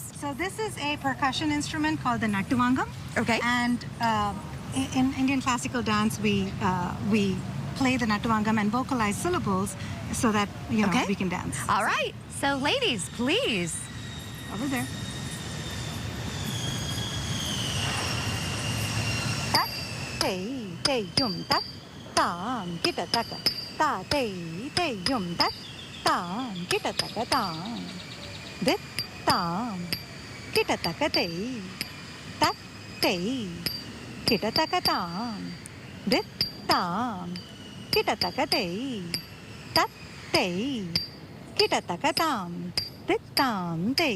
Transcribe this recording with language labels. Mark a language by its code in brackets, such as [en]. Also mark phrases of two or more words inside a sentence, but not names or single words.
[en] So this is a percussion instrument called the Nattuvangam. Okay. And in Indian classical dance, we play the Nattuvangam and vocalize syllables so that we can dance. All right. So ladies, please. Over there. Te yum tak tam kita taka ta te yum tak tam kita taka tam dit tam kita taka te tak te kita taka tam dit tam kita taka te tak te kita taka tam dit tam te